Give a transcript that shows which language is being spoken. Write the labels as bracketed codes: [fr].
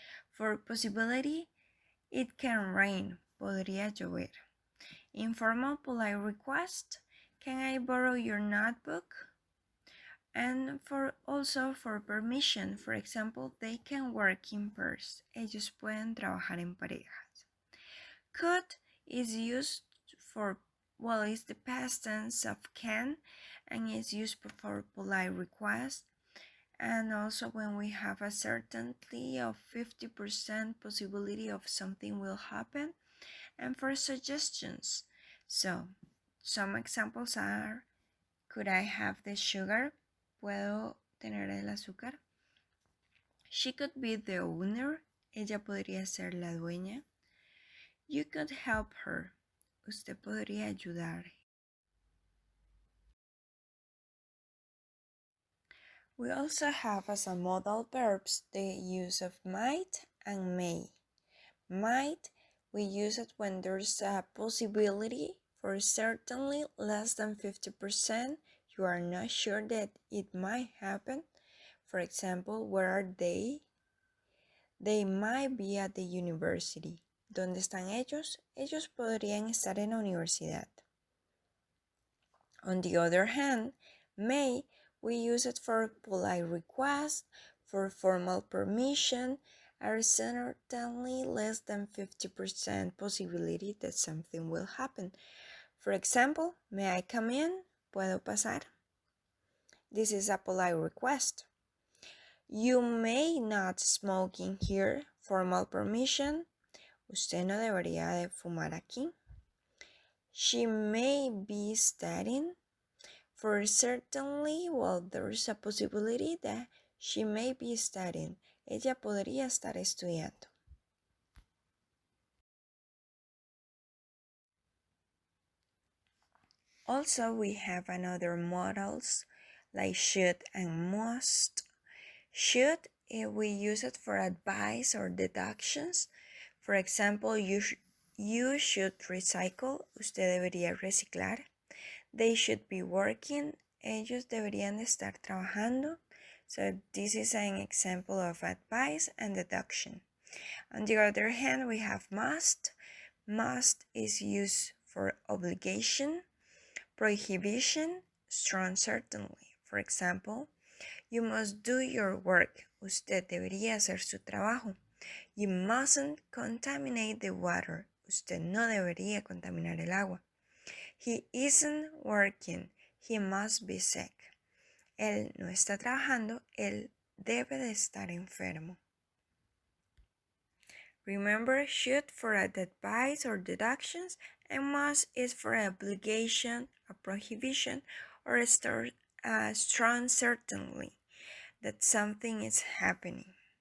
[en] For possibility, it can rain. [es] Podría llover. [en] Informal polite request, can I borrow your notebook? And also for permission, for example, they can work in pairs. [es] Ellos pueden trabajar en parejas. [en] Could is used for, it's the past tense of can and is used for polite request. And also when we have a certainty of 50% possibility of something will happen. And for suggestions. So, some examples are, could I have the sugar? [es] ¿Puedo tener el azúcar? [en] She could be the owner. [es] Ella podría ser la dueña. [en] You could help her. [es] Usted podría ayudar. [en] We also have as a modal verbs the use of might and may. Might, we use it when there's a possibility for certainly less than 50%. You are not sure that it might happen. For example, where are they? They might be at the university. [es] ¿Dónde están ellos? Ellos podrían estar en la universidad. [en] On the other hand, may, we use it for polite requests, for formal permission, are certainly less than 50% possibility that something will happen. For example, may I come in? [es] ¿Puedo pasar? [en] This is a polite request. You may not smoke in here. Formal permission. [es] Usted no debería de fumar aquí. [en] She may be studying. For certainly, well, there is a possibility that she may be studying. [es] Ella podría estar estudiando. [en] Also, we have another modals like should and must. Should, we use it for advice or deductions. For example, you should recycle. [es] Usted debería reciclar. [en] They should be working. [es] Ellos deberían estar trabajando. [en] So this is an example of advice and deduction. On the other hand, we have must. Must is used for obligation, prohibition, strong certainly. For example, you must do your work. [es] Usted debería hacer su trabajo. [en] You mustn't contaminate the water. [es] Usted no debería contaminar el agua. [en] He isn't working. He must be sick. [es] Él no está trabajando. Él debe de estar enfermo. [en] Remember, should for advice or deductions, and must is for obligation, a prohibition, or a strong certainty that something is happening.